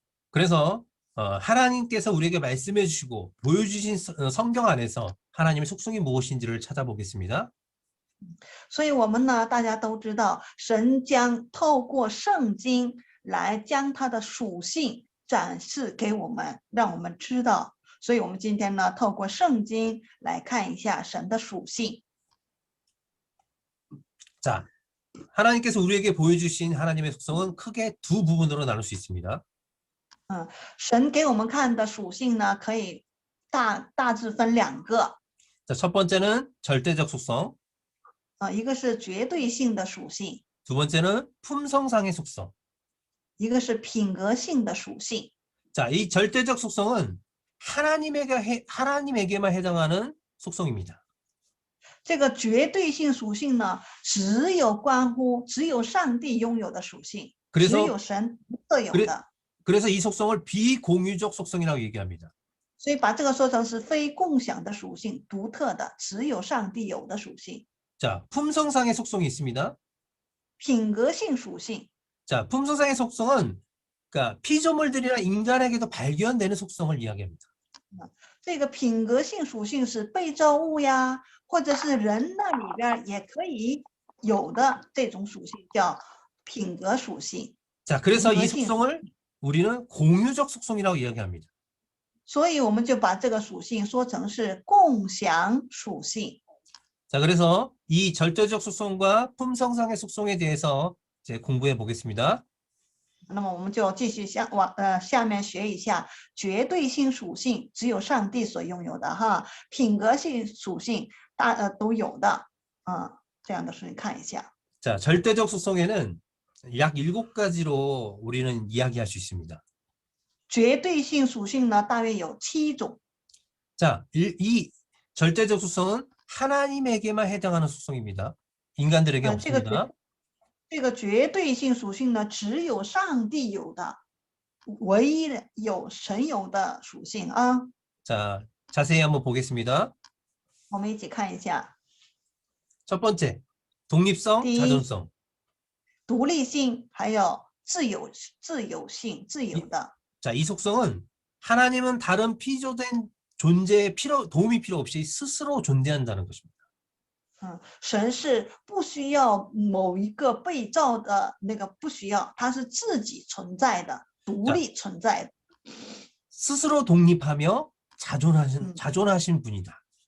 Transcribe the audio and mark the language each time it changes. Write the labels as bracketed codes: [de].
[ko] 그래서 하나님께서 우리에게 말씀해 주시고 보여주신 성경 안에서 하나님의 속성이 무엇인지를 찾아보겠습니다. [zh] 所以我们呢，大家都知道，神将透过圣经来将他的属性展示给我们，让我们知道。所以我们今天呢，透过圣经来看一下神的属性。 [ko] 자, 하나님께서 우리에게 보여주신 하나님의 속성은 크게 두 부분으로 나눌 수 있습니다. [zh] 神给我们看的属性呢，可以大致分两个。 [ko] 자, 첫 번째는 절대적 속성, [zh] 一个是绝对性的属性， [ko] 두 번째는 품성상의 속성. [zh] 一个是品格性的属性。 [ko] 자, 이 절대적 속성은 하나님에게만 해당하는 속성입니다. [zh] 这个绝对性属性呢，只有上帝拥有的属性，只有神特有的。 [ko] 그래서 이 속성을 비공유적 속성이라고 얘기합니다. [zh] 所以把这个说成是非共享的属性，独特的，只有上帝有的属性。 [ko] 자, 품성상의 속성이 있습니다. [zh] 品格性属性， [ko] 자, 품성상의 속성은 그러니까 피조물들이나 인간에게도 발견되는 속성을 이야기합니다. [zh] 这个品格性属性是被造物呀，或者是人那里边也可以有的这种属性，叫品格属性。 [ko] 자, 그래서 이 인格性 속성을 우리는 공유적 속성이라고 이야기합니다. [zh] 所以我们就把这个属性说成是共享属性。 [ko] 자, 그래서 이 절대적 속성과 품성상의 속성에 대해서 이제 공부해 보겠습니다. [zh] 那么我们就继续下面学一下绝对性属性，只有上帝所拥有的哈。品格性属性都有的，这样的属性看一下。 [ko] 자, 절대적 속성에는 약 7가지로 우리는 이야기할 수 있습니다. [zh] 绝对性属性呢，大约有7种。 [ko] 자, 이 절대적 속성은 하나님에게만 해당하는 속성입니다. 인간들에게 없습니다. [zh] 这个绝对性属性呢，只有上帝有的，唯一的有神有的属性啊。 [ko] 자, 자세히 한번 보겠습니다. [zh] 我们一起看一下。 [ko] 첫 번째, 독립성, 네. 자존성. [zh] 独立性，还有自由性，自由的。 [ko] 자, 이 속성은 하나님은 다른 피조된 존재에 도움이 필요 없이 스스로 존재한다는 것입니다. [zh] 神是不需要某一个被造的那个，不需要，他是自己存在的，独立存在的。 [ko] 스스로 독립하며 자존하신 분이다.